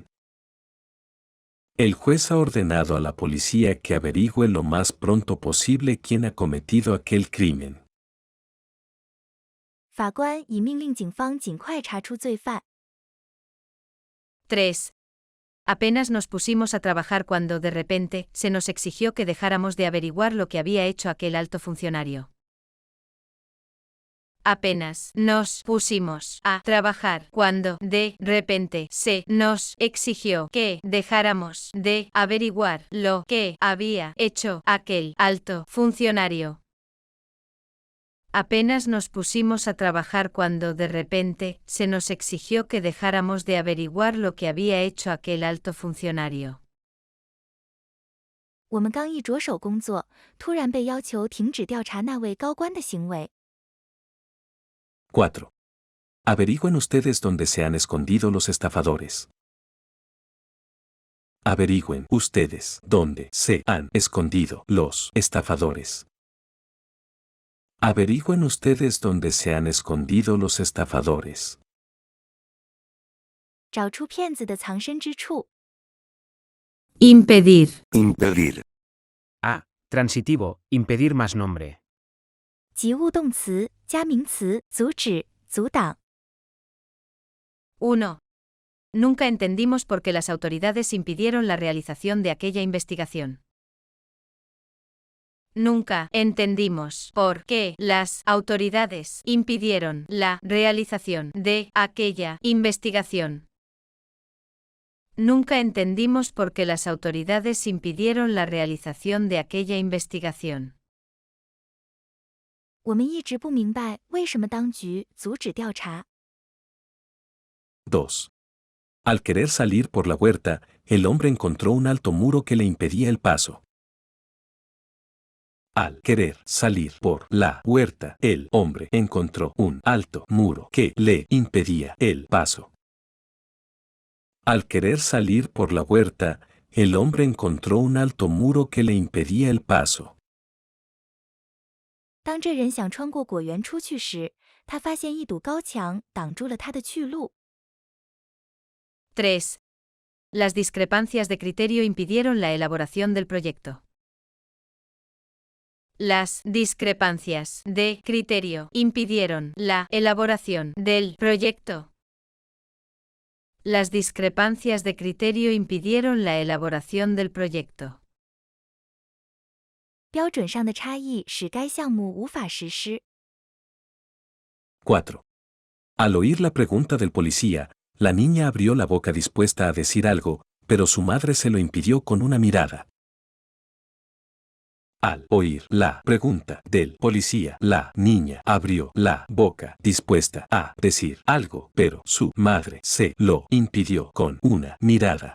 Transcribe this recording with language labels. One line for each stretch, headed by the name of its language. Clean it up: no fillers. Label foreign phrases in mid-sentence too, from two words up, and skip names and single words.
Spanish: El juez ha ordenado a la policía que averigüe lo más pronto posible quién ha cometido aquel crimen.
Chinese: 法官已命令警方尽快查出罪犯。
Spanish: 3. Apenas nos pusimos a trabajar cuando de repente se nos exigió que dejáramos de averiguar lo que había hecho aquel alto funcionario. Apenas nos pusimos a trabajar cuando de repente se nos exigió que dejáramos de averiguar lo que había hecho aquel alto funcionario. Apenas nos pusimos a trabajar cuando de repente se nos exigió que dejáramos de averiguar lo que había hecho aquel alto funcionario.
Chinese: 我们刚一着手工作，突然被要求停止调查那位高官的行为。
Spanish: 4. Averigüen ustedes dónde se han escondido los estafadores. Averigüen ustedes dónde se han escondido los estafadores. Averigüen ustedes dónde se han escondido los estafadores.
Chinese: 找出骗子的藏身之处。
Spanish: Impedir. Impedir. A. Transitivo, impedir más nombre.
Chinese: 及物动词加名词，阻止、阻挡。
Spanish: 1. Nunca entendimos por qué las autoridades impidieron la realización de aquella investigación. Nunca entendimos por qué las autoridades impidieron la realización de aquella investigación. Nunca entendimos por qué las autoridades impidieron la realización de aquella investigación.
Chinese: 我们一直不明白为什么当局阻止调查。
Spanish: 2. Al querer salir por la huerta, el hombre encontró un alto muro que le impedía el paso. Al querer salir por la huerta, el hombre encontró un alto muro que le impedía el paso. Al querer salir por la huerta, el hombre encontró un alto muro que le impedía el paso.
Chinese: 当这人想穿过果园出去时，他发现一堵高墙挡住了他的去路。
Spanish: 3. Las discrepancias de criterio impidieron la elaboración del proyecto. Las discrepancias de criterio impidieron la elaboración del proyecto. Las discrepancias de criterio impidieron la elaboración del proyecto.
Chinese: 标准上的差异使该项目无法实施。
Spanish: 4. Al oír la pregunta del policía, la niña abrió la boca dispuesta a decir algo, pero su madre se lo impidió con una mirada. Al oír la pregunta del policía, la niña abrió la boca dispuesta a decir algo, pero su madre se lo impidió con una mirada.